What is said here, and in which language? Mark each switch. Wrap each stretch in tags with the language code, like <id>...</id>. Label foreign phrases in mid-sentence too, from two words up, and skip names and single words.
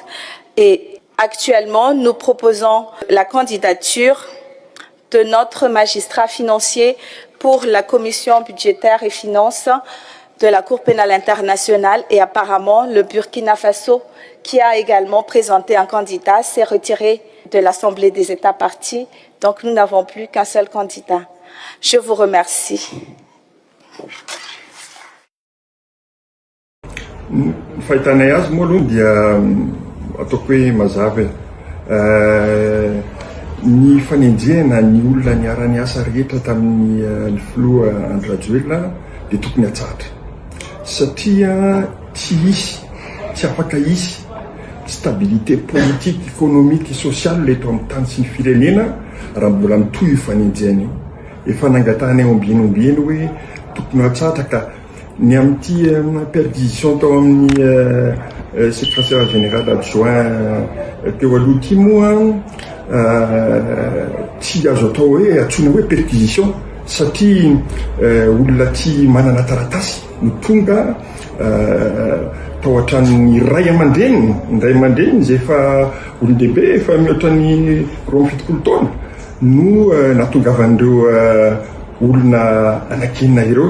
<fr>Et actuellement, nous proposons la candidature de notre magistrat financier pour la commission budgétaire et finances de la Cour pénale internationale, et apparemment le Burkina Faso, qui a également présenté un candidat, s'est retiré de l'Assemblée des États parties. Donc nous n'avons plus qu'un seul candidat. Je vous remercie.</fr> <mg>Fahitanay azy moa aloha dia ataoko hoe mazava ny fanenjehana ny olona niara-ny asa rehetra tamin'ny ny filoha Andry Rajoelina dia tokony hatsara satria tsy afaka hisy</mg> <fr>stabilité politique, économique et sociale</fr> <mg>eto amin'ny tany sy ny firenena raha mbola mitohy io fanenjehana io. Efa nangatahana eo ambienombieny hoe tokony hatsara ka ny amin'ity perquisition tao amin'ny</mg> <fr>secrétaire général adjoint</fr> <mg>teo aloha ity moa tsy azo atao hoe antsoina hoe perquisition satria olona tsy manana taratasy no tonga tao an-tranon'ny ray aman-dreny izay efa olon-dehibe efa mihoatra ny 27 taona no natongavan'ireo olona anakenina ireo.</mg>